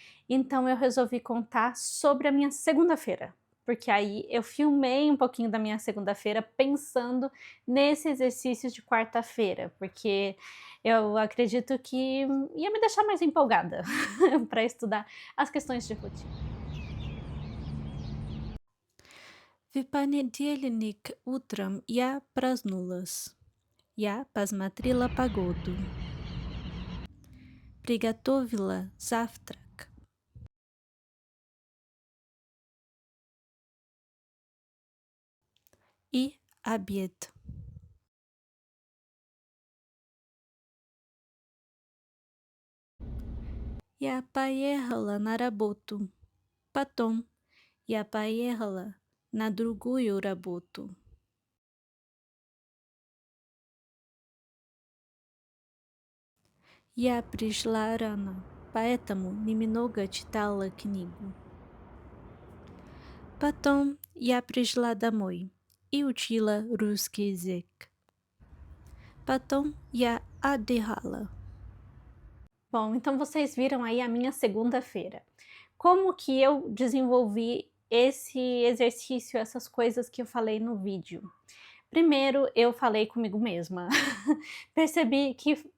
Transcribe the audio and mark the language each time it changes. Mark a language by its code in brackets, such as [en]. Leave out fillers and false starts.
[pt] Então eu resolvi contar sobre a minha segunda-feira, porque aí eu filmei um pouquinho da minha segunda-feira pensando nesse exercício de quarta-feira, porque eu acredito que ia me deixar mais empolgada para estudar as questões de rotina. [ru] В понедельник утром я проснулась. Я посмотрела погоду. Приготовила завтрак. И обед. Я поехала на работу. Потом я поехала на другую работу. Я пришла рано, поэтому немного читала книгу. Потом я пришла домой и учила русский язык. Потом я отдыхала. [pt] Bom, então vocês viram aí a minha segunda-feira. Como que eu desenvolvi esse exercício, essas coisas que eu falei no vídeo? Primeiro, eu falei comigo mesma. Percebi que